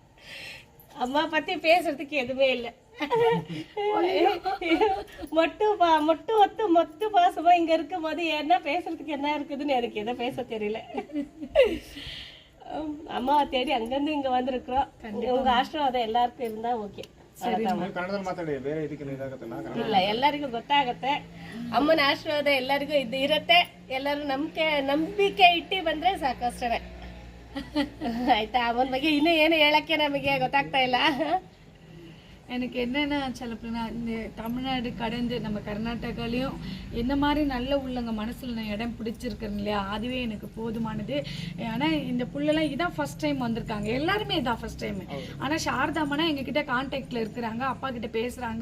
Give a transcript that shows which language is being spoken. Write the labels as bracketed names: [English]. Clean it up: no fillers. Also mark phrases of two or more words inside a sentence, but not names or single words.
[Tamil] அம்மா பத்தி பேசுறதுக்கு எதுவுமே இல்லை. மொட்டு பாசமா இங்க இருக்கும் போது என்ன பேசுறதுக்கு என்ன இருக்குதுன்னு எனக்கு எதை பேச தெரியல. அம்மாவை தேடி அங்கிருந்து இங்க வந்திருக்கிறோம். உங்க ஆசீர்வாதம் எல்லாருக்கும் இருந்தா ஓகே. [Kannada] ಇಲ್ಲ ಎಲ್ಲರಿಗೂ ಗೊತ್ತಾಗತ್ತೆ. ಅಮ್ಮನ ಆಶೀರ್ವಾದ ಎಲ್ಲರಿಗೂ ಇದು ಇರತ್ತೆ. ಎಲ್ಲರೂ ನಂಬಿಕೆ ಇಟ್ಟು ಬಂದ್ರೆ ಸಾಕಷ್ಟೇ. ಆಯ್ತಾ? ಅಮ್ಮನ ಬಗ್ಗೆ ಇನ್ನೂ ಏನು ಹೇಳಕ್ಕೆ ನಮಗೆ ಗೊತ್ತಾಗ್ತಾ ಇಲ್ಲ. [Tamil] எனக்கு என்னென்னா சிலப்போ இந்த தமிழ்நாடு கடந்து நம்ம கர்நாடகாலையும் என்ன மாதிரி நல்ல உள்ளவங்க மனசில் நான் இடம் பிடிச்சிருக்கேன் இல்லையா, அதுவே எனக்கு போதுமானது. ஆனால் இந்த புள்ளெல்லாம் இதான் [English] first time [Tamil] வந்திருக்காங்க, எல்லாருமே இதான் [English] first time. [Tamil] ஆனால் சாரதாமனா எங்ககிட்ட கான்டாக்டில் இருக்கிறாங்க, அப்பா கிட்ட பேசுகிறாங்க.